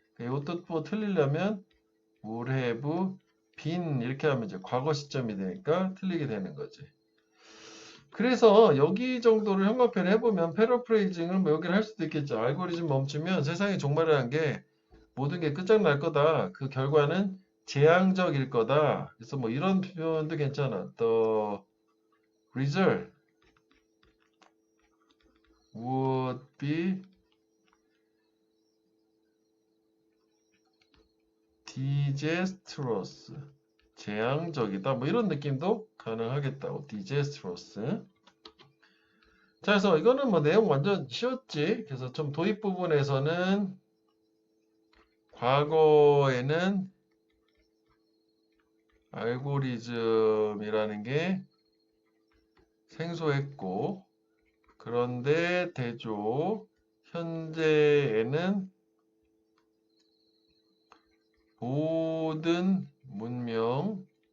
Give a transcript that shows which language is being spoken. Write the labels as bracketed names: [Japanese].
[Korean] 이것도 뭐 틀리려면 [English] would have been [Korean] 이렇게 하면 이제 과거 시점이 되니까 틀리게 되는 거지. 그래서 여기 정도를 형광펜 해보면 패러프레이징을 뭐 여기를 할 수도 있겠죠. 알고리즘 멈추면 세상이 종말이라는 게 모든 게 끝장날 거다. 그 결과는 재앙적일 거다. 그래서 뭐 이런 표현도 괜찮아. [English] The result would be disastrous. [Korean] 재앙적이다. 뭐 이런 느낌도 가능하겠다고. [English] disastrous. [Korean] 자, 그래서 이거는 뭐 내용 완전 쉬웠지. 그래서 좀 도입 부분에서는 과거에는 알고리즘이라는 게 생소했고, 그런데 대조, 현재에는 모든 문명,